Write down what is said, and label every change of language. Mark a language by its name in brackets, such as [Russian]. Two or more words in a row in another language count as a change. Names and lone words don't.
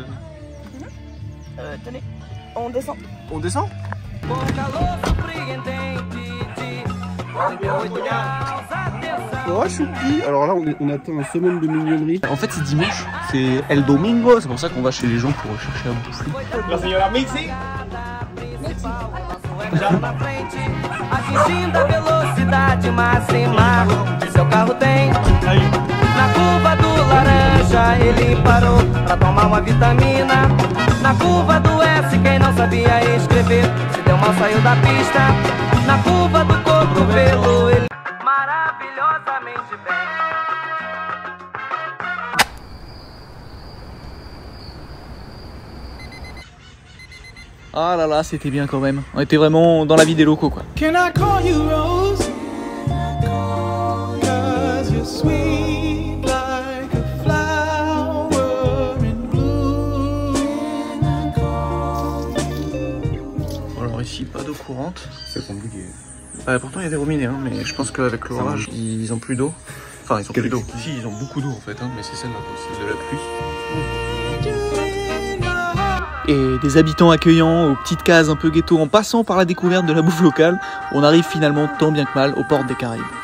[French] Tenez, on descend. On descend? Oh choupi. Alors là on attend un summum de mignonnerie. En fait c'est dimanche, c'est [Spanish] El Domingo, [French] c'est pour ça qu'on va chez les gens pour chercher à bouffer. [Spanish] La señora Mixi. [Portuguese] Atingindo a velocidade máxima que seu carro tem. Na curva do laranja ele parou pra tomar uma vitamina. Na curva do S quem não sabia escrever se deu mal saiu da pista. Na curva do cotovelo ele maravilhosamente bem. [French] Ah là là, c'était bien quand même. On était vraiment dans la vie des locaux quoi. [English] Can I call you Rose? 'Cause you're sweet like a flower in bloom. [French] Alors ici, pas d'eau courante. C'est compliqué. Pourtant il y a des robinets, hein, mais je pense qu'avec l'orage, ils ont plus d'eau. Enfin, ils ont plus d'eau. Si, ils ont beaucoup d'eau en fait, hein, mais c'est celle-là, c'est de la pluie. Et des habitants accueillants aux petites cases un peu ghetto en passant par la découverte de la bouffe locale, on arrive finalement tant bien que mal aux portes des Caraïbes.